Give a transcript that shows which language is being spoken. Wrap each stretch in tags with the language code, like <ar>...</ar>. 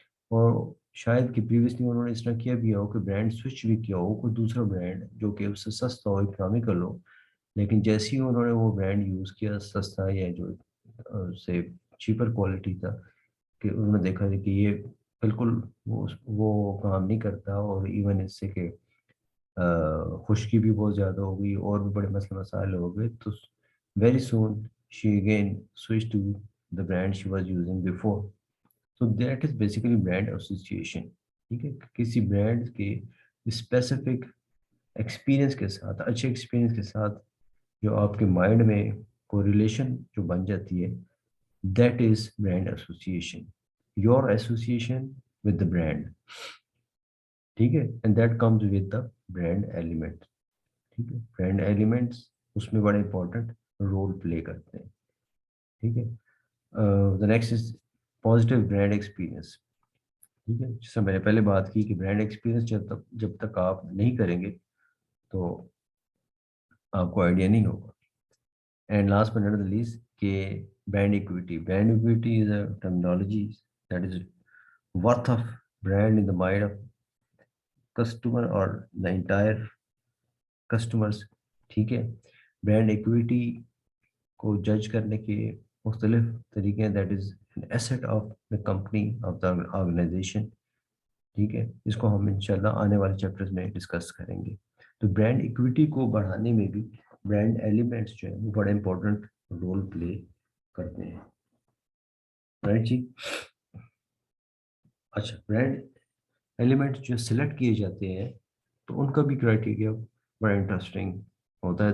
<ur>اور شاید کہ پریویسلی انہوں نے اس طرح کیا بھی ہو کہ برانڈ سوئچ بھی کیا ہو, کوئی دوسرا برانڈ جو کہ اس سے سستا ہو, اکنامیکل ہو, لیکن جیسے ہی انہوں نے وہ برانڈ یوز کیا سستا یا جو سے چیپر کوالٹی تھا, کہ انہوں نے دیکھا کہ یہ بالکل وہ کام نہیں کرتا, اور ایون اس سے کہ خشکی بھی بہت زیادہ ہو گئی, اور بھی بڑے مسئلے مسائل ہو گئے, تو</ur> <en>Very soon she again switch to the brand she was using before. So that is basically brand association.</en> <ur>ٹھیک ہے, کسی برانڈ کے اسپیسیفک ایکسپیرئنس کے ساتھ, اچھے ایکسپیرئنس کے ساتھ جو آپ کے مائنڈ میں کوئی ریلیشن جو بن جاتی ہے,</ur> <en>That is brand association, your association with the brand.</en> <ur>ٹھیک ہے,</ur> <en>And that comes with the brand element.</en> <ur>ٹھیک ہے, برانڈ ایلیمنٹس اس میں بڑے امپورٹنٹ رول پلے کرتے ہیں. ٹھیک ہے,</ur> <en>the next is positive brand experience.</en> <ur>ٹھیک ہے, جس سے میں نے پہلے بات کی کہ برانڈ ایکسپیرینس جب تک آپ نہیں کریں گے تو آپ کو آئیڈیا نہیں ہوگا.</ur> <en>and last but not the least</en> <ur>کہ</ur> <en>Brand equity. Brand equity is a terminology that is worth of brand in the mind of customer اور the entire customers.</en> <ur>ٹھیک ہے, برانڈ ایکویٹی کو جج کرنے کے مختلف طریقے ہیں.</ur> <en>That is an asset of the company, of the organisation.</en> <ur>ٹھیک ہے, اس کو ہم انشاءاللہ آنے والے چیپٹرز میں ڈسکس کریں گے. تو برانڈ ایکویٹی کو بڑھانے میں بھی برانڈ ایلیمنٹس جو ہیں وہ بڑا امپورٹنٹ رول پلے کرتے ہیں. رائٹ جی. اچھا, برانڈ ایلیمنٹ جو سلیکٹ کیے جاتے ہیں تو ان کا بھی کرائٹیریا بڑا انٹرسٹنگ ہوتا ہے.</ur>